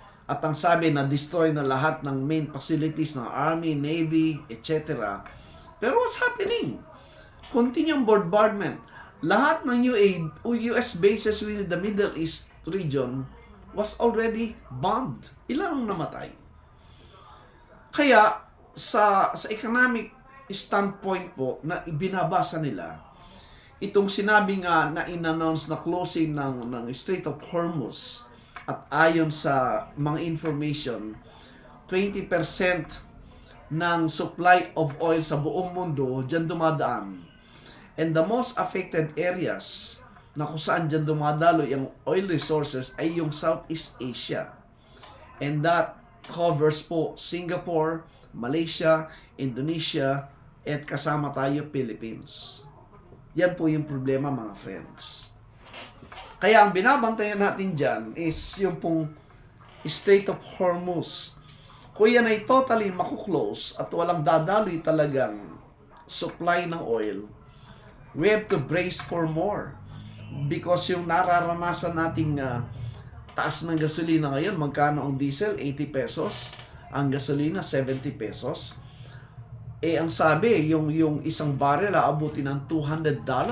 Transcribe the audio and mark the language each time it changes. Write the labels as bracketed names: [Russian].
[Filipino] At ang sabi na destroy na lahat ng main facilities ng Army, Navy, etc. [English] Pero what's happening? Continuing bombardment. [Filipino] Lahat ng [English] US bases within the Middle East region was already bombed. [Filipino] Ilan ang namatay? Kaya sa economic standpoint po na ibinabasa nila, itong sinabi nga na in-announce na closing ng Strait of Hormuz, at ayon sa mga information, 20% ng [English] supply of oil [Filipino] sa buong mundo dyan dumadaan. [English] And the most affected areas [Filipino] na kung saan dyan dumadalo yung [English] oil resources ay yung Southeast Asia. And that covers [Filipino] po Singapore, Malaysia, Indonesia, at kasama tayo Philippines. Yan po yung problema, mga friends. Kaya ang binabantayan natin dyan is yung pong Strait of Hormuz. Kung yan ay totally makuklose at walang dadaloy talagang supply ng oil, [English] we have to brace for more. [Filipino] Because yung nararanasan nating taas ng gasolina ngayon, magkano ang diesel? 80 pesos. Ang gasolina, 70 pesos. Ang sabi, yung isang barrel aabutin ng $200.